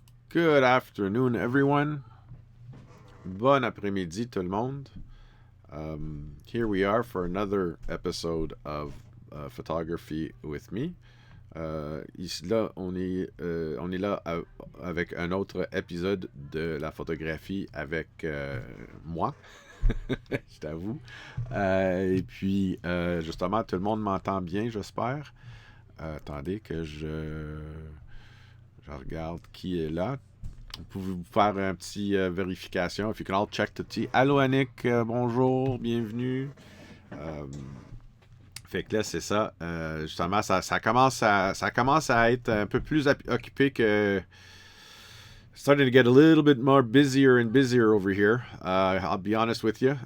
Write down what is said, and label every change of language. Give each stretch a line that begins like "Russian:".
English: Good afternoon, everyone.
French: Bon après-midi, tout le monde.
English: Here we are for another episode of Photography with me.
French: Ici, là, on est là avec un autre épisode de la photographie avec moi, je t'avoue. Et puis, justement, tout le monde m'entend bien, j'espère. Attendez que je regarde qui est là. Vous pouvez vous faire un petit vérification.
English: If you can all check the tea.
French: Allô Annick, bonjour, bienvenue. Euh, Fait que là, c'est ça. Justement, ça commence à être un peu plus occupé que.
English: Starting to get a little bit more busier and busier over here. I'll be honest with you.